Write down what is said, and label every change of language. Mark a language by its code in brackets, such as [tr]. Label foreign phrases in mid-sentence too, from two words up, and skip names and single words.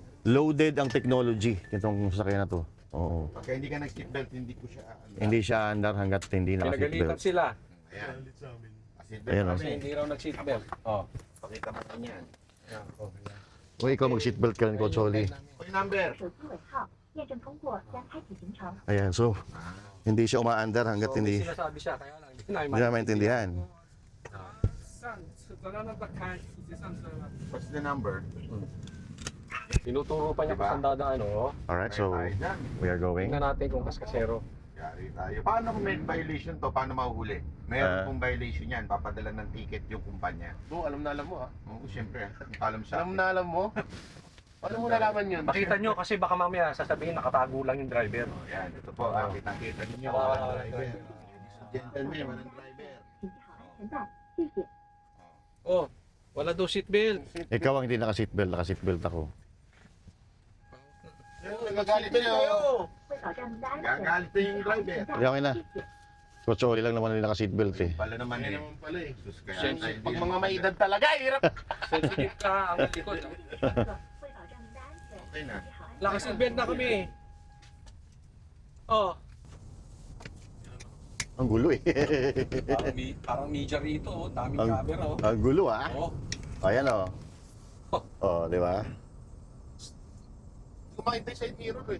[tl] Loaded ang technology nitong sasakyan na to. Oo. Pagka hindi ka nag-seatbelt, hindi ko siya Hindi siya andar hanggat hindi Pinagalitan naka-seatbelt. sila Ayan. Ayan o. kasi hindi raw nag-seatbelt. Oh. Pakita mo lang yan. O ikaw mag-seatbelt ka rin, Coach Oli. [en] Okay, number. [zh] 手机尾号验证通过，将开启行程。 [tl] Ayan, so hindi siya umaandar hanggat So, may hindi sinasabi siya, kaya lang hindi hindi na maintindihan. [zh] 上次的那个开，已经上车了。 [en] What's the number? [tl] Tinuturo pa niya Diba? kung saan dadaan, oh. [en] Alright, so [tl] Tayo dyan. [en] we are going. [tl] Tingnan natin kung kaskasero. Yari tayo. Paano kung may violation to? Paano mahuhuli? Meron Ah. pong violation yan. Papadala ng ticket yung kumpanya. Alam na alam mo ha. Oo, siyempre. Alam sa Alam na alam mo. Paano mo nalaman yun? Makita nyo kasi baka mamaya sasabihin nakatago lang yung driver. Yan, ito po. Kitang-kita ninyo. Walang driver. [en] Ladies and gentlemen, [tl] walang driver. [zh] 请系好安全带，谢谢。 [tl] Oh, wala daw seatbelt. Ikaw ang hindi naka-seatbelt, naka-seatbelt ako. Nagagalit na yun. [zh] 为保障您的安全， [tl] Gagalit na yung driver. 'Yan na. Coach Oli lang naman yung naka-seatbelt eh. Pala naman Yan eh. naman pala eh. Sus, kaya Siyempre, tayo Pag din. mga may edad talaga, hirap. Sensitive ka ang likod. [zh] 为保障您的安全， [tl] Okay na. [zh] 系好安全带。 [tl] Naka-seatbelt na kami. Oh, Ang gulo eh. Parang media rito, oh. Daming Ang- camera, oh. Ang gulo ah. Oh. Ayan oh. Oh, di ba? Kumain tayo side mirror eh.